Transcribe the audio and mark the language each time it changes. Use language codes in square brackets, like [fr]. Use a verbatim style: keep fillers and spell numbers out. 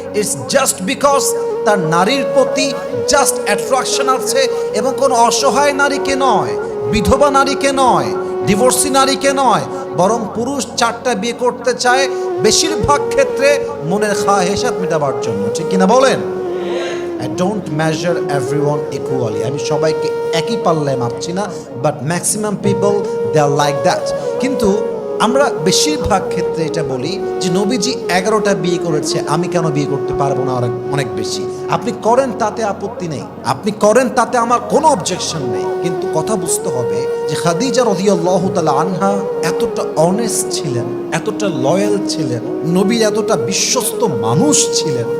[en] it's just because [bn] তার নারীর প্রতি জাস্ট অ্যাট্রাকশন আছে, এবং কোনো অসহায় নারীকে নয়, বিধবা নারীকে নয়, ডিভোর্সি নারীকে নয়, বরং পুরুষ চারটা বিয়ে করতে চায় বেশিরভাগ ক্ষেত্রে মনের খাহেশাত মেটাবার জন্য, ঠিক কিনা বলেন? [en] I don't measure everyone equally. [bn] আমি সবাইকে একই পাল্লায় মাপছি না, but [en] Maximum people they are like that. [bn] কিন্তু আমরা বেশিরভাগ ক্ষেত্রে এটা বলি যে নবীজি এগারোটা বিয়ে করেছে, আমি কেন বিয়ে করতে পারবো না? অনেক অনেক বেশি। আপনি করেন তাতে আপত্তি নেই, আপনি করেন তাতে আমার কোনো অবজেকশন নেই, কিন্তু কথা বুঝতে হবে যে খাদিজা রাদিয়াল্লাহু তাআলা আনহা এতটা অনেস্ট ছিলেন, এতটা লয়াল ছিলেন, নবীর এতটা বিশ্বস্ত মানুষ ছিলেন।